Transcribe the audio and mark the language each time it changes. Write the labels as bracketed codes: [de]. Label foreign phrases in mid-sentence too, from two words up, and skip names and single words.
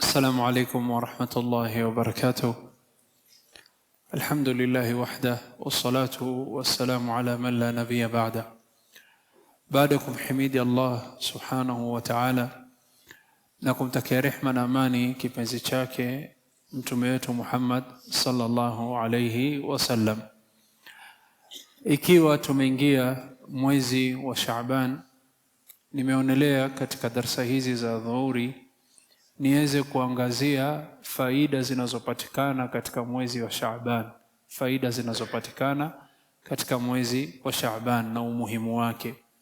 [ar] السلام عليكم ورحمة الله وبركاته. الحمد لله وحده والصلاة والسلام على من لا نبي بعده. بعدكم حميد الله سبحانه وتعالى [sw] na kumtakia rehma na amani kipenzi chake mtume wetu Muhammad [ar] صلى الله عليه وسلم. [sw] Ikiwa tumeingia mwezi wa Shaaban, nimeonelea katika darasa hizi za dhuhuri niweze kuangazia faida zinazopatikana katika mwezi wa Shaaban, faida zinazopatikana katika mwezi wa Shaaban na umuhimu wake.